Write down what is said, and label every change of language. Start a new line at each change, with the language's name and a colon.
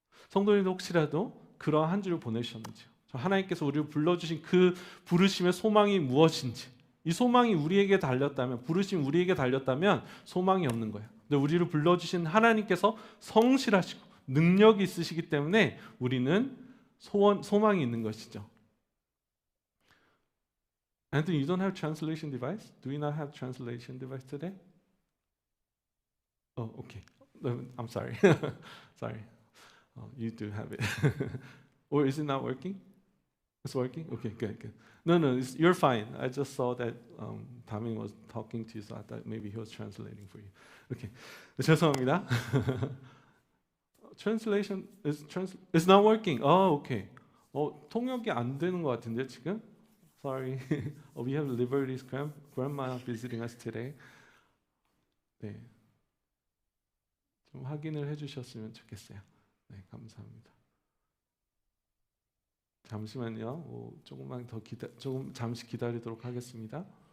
Korean: 성도님도 혹시라도 그러한 한 주를 보내셨는지요? 하나님께서 우리를 불러주신 그 부르심의 소망이 무엇인지, 이 소망이 우리에게 달렸다면, 부르심 우리에게 달렸다면 소망이 없는 거예요. 근데 우리를 불러주신 하나님께서 성실하시고 능력이 있으시기 때문에 우리는 소망이 있는 것이죠.
English: Anthony, you don't have translation device? Do you not have translation device today? Oh, okay. I'm sorry. Sorry. You do have it. Or is it not working? It's working? Okay, good. No, you're fine. I just saw that Taming was talking to you, so I thought maybe he was translating for you.
Korean: Okay. 죄송합니다.
English: Translation is not working. Oh, okay.
Korean: 통역이 안 되는 것 같은데 지금?
English: Sorry, we have Liberty's grandma visiting us today.
Korean: 네, 좀 확인을 해주셨으면 좋겠어요. 네, 감사합니다. 잠시만요. 조금 잠시 기다리도록 하겠습니다.